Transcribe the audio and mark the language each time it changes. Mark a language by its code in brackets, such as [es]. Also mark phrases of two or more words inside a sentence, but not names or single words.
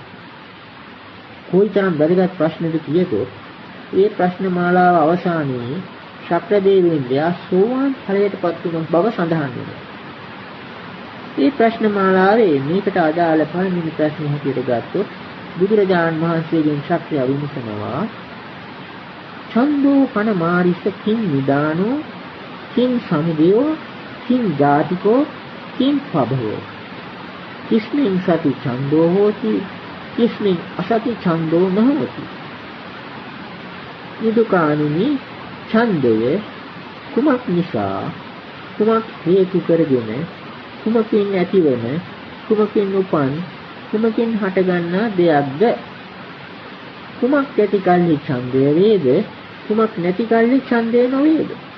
[si] කොයිතරම් වැදගත් ප්‍රශ්නද කියතොත් ඒ ප්‍රශ්න මාලාව අවසානයේ ශක්‍ර දේවේන්ද්‍රයා සෝවාන් ඵලයටපත් වුණ බව සඳහන් වෙනවා. මේ ප්‍රශ්න මාලාවේ මේකට අදාළ පළවෙනි ප්‍රශ්නේ හැටියට ගත්තොත් බුදුරජාණන් වහන්සේගෙන් ශක්‍රිය විමසනවා [pi] ඡන්தோ පන මාරිස කිං නිදානෝ කිං සමුදයෝ කිං ජාතිකෝ කිං පබවෝ කිස්මින් සති ඡන්தோ හෝති කිස්මින් අසති ඡන්தோ නොහෝති. [si] නිදුකාණුනි ඡන්දය කුමක් නිසා කුමක් හේතු කරගෙන කුමකින් ඇතිවන කුමකින් උපන් කුමකින් හටගන්නා දෙයක්ද? කුමක් ඇති කල්හි ඡන්දය වේද කුමක් නැති කල්හි ඡන්දය නොවේද?